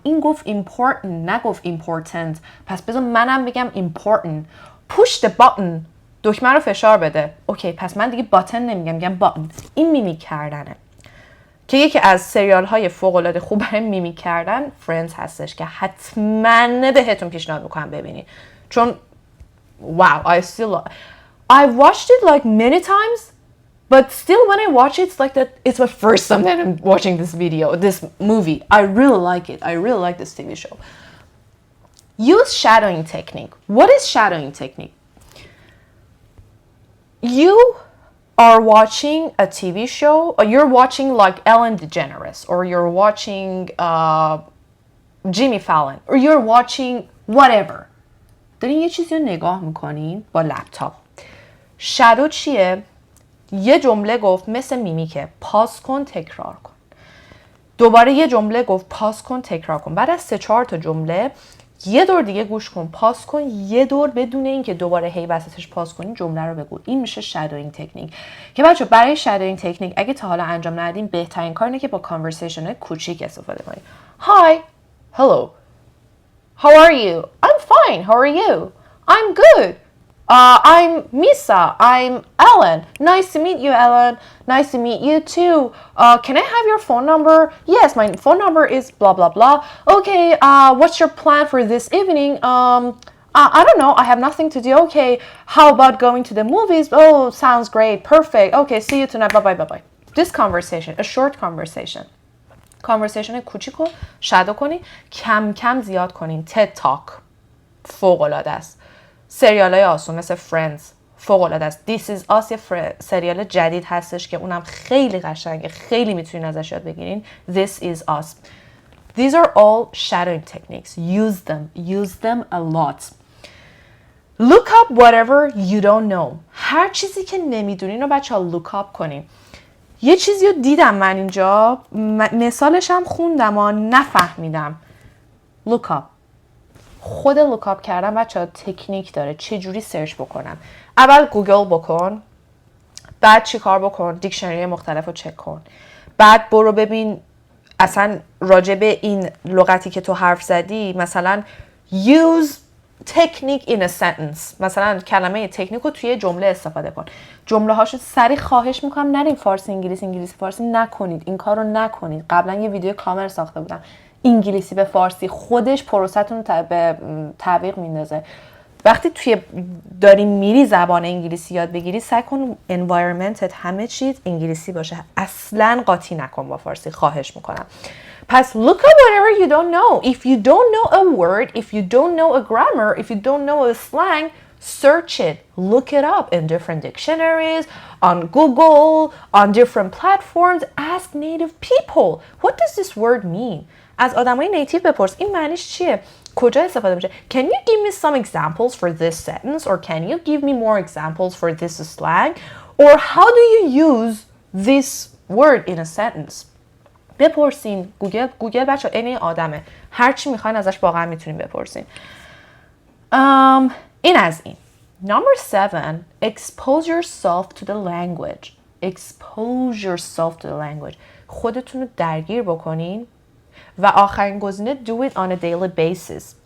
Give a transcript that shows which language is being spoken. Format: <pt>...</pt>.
<fa>این گفت important، نگفت important. پس بذار منم بگم important.</fa> <en>push the button.</en> <fa>دکمه رو فشار بده. اوکی، پس من دیگه باتن نمیگم، میگم باتن. این میمیک کردنه که یکی از سریال های فوق العاده خوب برای میمیک کردن فرندز هستش که حتما بهتون پیشنهاد میکنم ببینید. چون</fa> <en>wow, I've watched it like many times, but still when I watch it, it's like that it's my first time that I'm watching this movie. I really like it. I really like this TV show. Use shadowing technique. What is shadowing technique? You are watching a TV show, or you're watching like Ellen DeGeneres, or you're watching Jimmy Fallon, or you're watching whatever.</en> <fa>دارین یه چیزی رو نگاه میکنین با لپتاپ. شادو چیه؟ یه جمله گفت مثل میمیکه، پاس کن تکرار کن. دوباره یه جمله گفت پاس کن تکرار کن. بعد از 3-4 تا جمله یه دور دیگه گوش کن، پاس کن، یه دور بدون اینکه دوباره هی وسطش پاس کنی جمله رو بگو. این میشه شادوینگ تکنیک. که بچه برای شادوینگ تکنیک اگه تا حالا انجام ندین بهترین کار اینه که با کانورسیشن کوچیک استفاده کنید.</fa> <en>Hi, hello, how are you? I'm fine, how are you? I'm good. I'm Misa. I'm Ellen. Nice to meet you, Ellen. Nice to meet you too. Can I have your phone number? Yes, my phone number is blah blah blah. Okay, what's your plan for this evening? I don't know. I have nothing to do. Okay, how about going to the movies? Oh, sounds great. Perfect. Okay, see you tonight. Bye bye bye bye. This conversation, a short conversation.</en> <fa>کانورسیشن کوچیکو شادو کنین، کم کم زیاد کنین. تد تاک فوق العاده است. سریالای آسون مثل فرندز فوق العاده است. This is Us یه سریال جدید هستش که اونم خیلی قشنگه، خیلی میتونین ازش یاد بگیرین.</fa> <en>This is Us. These are all shadowing techniques. Use them a lot. Look up whatever you don't know.</en> <fa>هر چیزی که نمیدونین رو بچه‌ها look up کنین. یه چیزی رو دیدم من اینجا، مثالش هم خوندم و نفهمیدم.</fa> <en>look up.</en> <fa>خود look up کردن بچه‌ها تکنیک داره. چه جوری سرچ بکنم؟ اول گوگل بکن، بعد چی کار بکن؟ دیکشنری مختلف رو چک کن، بعد برو ببین اصلا راجع به این لغتی که تو حرف زدی مثلا use</fa> <en>Technique in a sentence.</en> <fa>مثلا کلمه تکنیک رو توی جمله استفاده کن. جمله هاشو سریع خواهش میکنم نریم فارسی انگلیسی انگلیسی فارسی نکنید. این کار رو نکنید. قبلا یه ویدیو کامل ساخته بودم. انگلیسی به فارسی خودش پروسه‌تون رو به تعویق میندازه. وقتی داری میری زبان انگلیسی یاد بگیری سعی کن environmentت همه چیز انگلیسی باشه. اصلاً قاطی نکن با فارسی خواهش میکنم. پس</fa> <en>look up whatever you don't know. If you don't know a word, if you don't know a grammar, if you don't know a slang, search it. Look it up in different dictionaries, on Google, on different platforms. Ask native people. What does this word mean?</en> <fa>از آدمای نیتیو بپرس این معنیش چیه؟ کجا استفاده میشه؟</fa> <en>Can you give me some examples for this sentence? Or can you give me more examples for this slang? Or how do you use this word in a sentence?</en> <fa>بپرسین. گوگل بچه این آدمه. هر چی میخواین ازش واقعا میتونین بپرسین. این از این.</fa> <en>Number 7, expose yourself to the language. Expose yourself to the language.</en> <fa>خودتون رو درگیر بکنین. و آخرین گزینه</fa> <en>do it on a daily basis.</en>